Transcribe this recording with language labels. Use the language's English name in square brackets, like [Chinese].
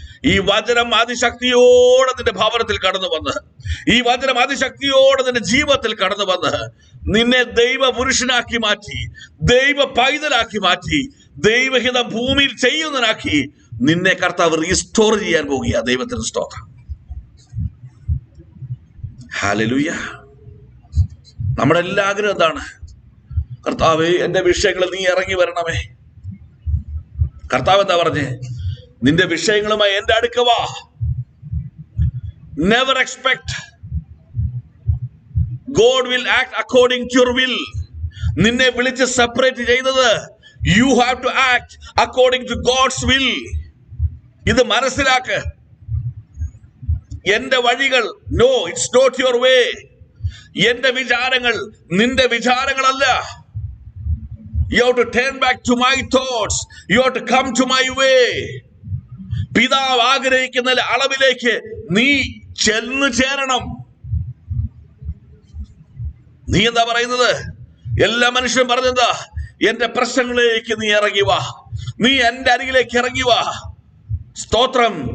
[Malayalam] ഈ വചനം അതിശക്തിയോടെ നിന്റെ ഭവനത്തിൽ കടന്നു വന്ന്, ഈ വചനം അതിശക്തിയോടെ നിന്റെ ജീവിതത്തിൽ കടന്നു വന്ന് നിന്നെ ദൈവ പുരുഷനാക്കി മാറ്റി, ദൈവ പൈതലാക്കി മാറ്റി, ദൈവഹിതം ഭൂമിയിൽ ചെയ്യുന്നതിനാക്കി നിന്നെ കർത്താവ് റീസ്റ്റോർ ചെയ്യാൻ പോകുക. ദൈവത്തിന് സ്തോത്രം. ഹല്ലേലൂയ. നമ്മുടെ എല്ലാ ആഗ്രഹം എന്താണ്? കർത്താവേ, എന്റെ വിഷയങ്ങളിൽ നീ ഇറങ്ങി വരണമേ. കർത്താവ് എന്താ പറഞ്ഞേ? നിന്റെ വിഷയങ്ങളുമായി എന്റെ അടുക്ക വാ, [English] Never expect God will act according to your will. [Malayalam] നിന്നെ വിളിച്ച് സെപ്പറേറ്റ് ചെയ്തത് [English] you have to act according to God's will. [Malayalam] ഇത് മനസ്സിലാക്ക്. എന്റെ വഴികൾ, [English] no, it's not your way. [Malayalam] എന്റെ വിചാരങ്ങൾ നിന്റെ വിചാരങ്ങളല്ല. [English] You have to turn back to my thoughts. You have to come to my way. [Malayalam] പിതാവ് ആഗ്രഹിക്കുന്ന അളവിലേക്ക് നീ ചെന്ന് ചേരണം. നീ എന്താ പറയുന്നത്? എല്ലാ മനുഷ്യരും പറഞ്ഞെന്താ? എന്റെ പ്രശ്നങ്ങളിലേക്ക് നീ ഇറങ്ങി വാ, നീ എന്റെ അരികിലേക്ക് ഇറങ്ങി വാ. സ്തോത്രം.